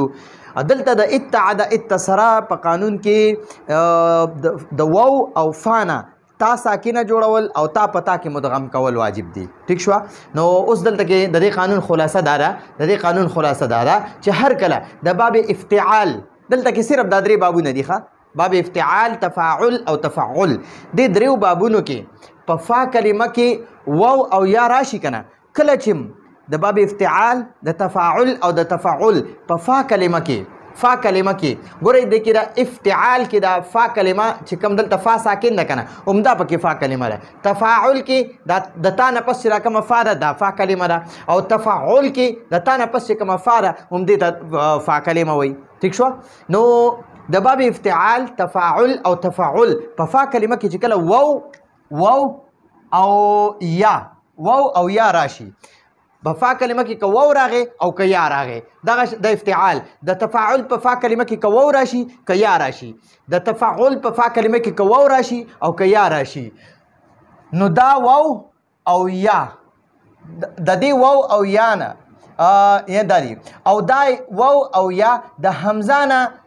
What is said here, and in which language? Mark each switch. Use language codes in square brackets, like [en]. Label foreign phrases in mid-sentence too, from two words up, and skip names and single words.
[ps] دلته د اتعد اتصر په قانون کې د واو او فانا تا ساکنه جوړول او تا په تا کې مدغم کول واجب دي. ٹھیک شو؟ نو اوس دلته کې د دې قانون خلاصه دا ده چې هر کله د باب افتعال دلته کې صرف دا درې بابونه دي. باب افتعال، تفاعل او تفعل. دې دریو بابونو کې په فا کلمه کې واو او یا راشي کنه. کله چې د باب افتعال، د تفاعل او د تفعل په فا کلمه کې ګورئ د کې دا افتعال کې دا فا کلمه چې کوم دلته فا ساکن ده کنه همدا پکې فا کلمه ده. تفاعل کې د تا نه پس چې راکمه فا ده دا فا کلمه ده او تفعل کې د تا نه پس چې کومه فا ده همدې ته فا کلمه وایي. ٹھیک شو؟ نو د باب افتعال، تفاعل او تفعل په فا کلمه کې چې کله واو او یا راشي په فا کلمه کې که واو راغی او که یا راغی دغه د افتعال. د تفاعل په فا کلمه کې که واو راشي که یا راشي. د تفاعل په فا کلمه کې که واو راشي او که یا راشي نو دا واو او یا د دې واو او یا نه یا داري او دا واو او یا د حمزه نه